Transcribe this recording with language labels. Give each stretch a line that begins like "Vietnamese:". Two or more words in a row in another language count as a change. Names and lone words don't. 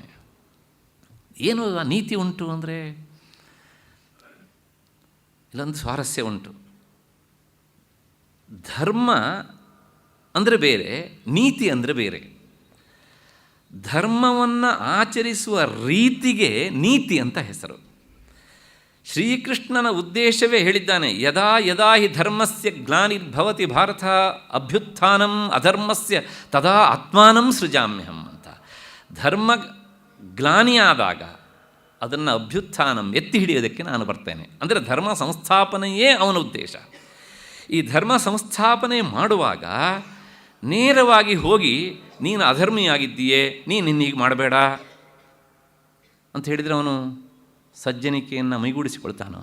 Kannada: ಏನು ಆ ನೀತಿ ಉಂಟು ಅಂದರೆ, ಇಲ್ಲೊಂದು ಸ್ವಾರಸ್ಯ ಉಂಟು. ಧರ್ಮ ಅಂದರೆ ಬೇರೆ, ನೀತಿ ಅಂದರೆ ಬೇರೆ. ಧರ್ಮವನ್ನು ಆಚರಿಸುವ ರೀತಿಗೆ ನೀತಿ ಅಂತ ಹೆಸರು. ಶ್ರೀಕೃಷ್ಣನ ಉದ್ದೇಶವೇ ಹೇಳಿದ್ದಾನೆ,
Sanskrit: ಯದಾ ಯದಾ ಹಿ ಧರ್ಮಸ್ಯ ಗ್ಲಾನಿರ್ಭವತಿ ಭಾರತ ಅಭ್ಯುತ್ಥಾನಂ ಅಧರ್ಮಸ್ಯ ತದಾ ಆತ್ಮಾನಂ ಸೃಜಾಮ್ಯಹಂ ಅಂತ.
Kannada: ಧರ್ಮ ಗ್ಲಾನಿಯಾದಾಗ ಅದನ್ನು ಅಭ್ಯುತ್ಥಾನಂ ಎತ್ತಿ ಹಿಡಿಯೋದಕ್ಕೆ ನಾನು ಬರ್ತೇನೆ. ಅಂದರೆ ಧರ್ಮ ಸಂಸ್ಥಾಪನೆಯೇ ಅವನ ಉದ್ದೇಶ. ಈ ಧರ್ಮ ಸಂಸ್ಥಾಪನೆ ಮಾಡುವಾಗ ನೇರವಾಗಿ ಹೋಗಿ ನೀನು ಅಧರ್ಮಿಯಾಗಿದ್ದೀಯೇ, ನೀನು ಹೀಗೆ ಮಾಡಬೇಡ ಅಂತ ಹೇಳಿದರೆ ಅವನು ಸಜ್ಜನಿಕೆಯನ್ನು ಮೈಗೂಡಿಸಿಕೊಳ್ತಾನೋ?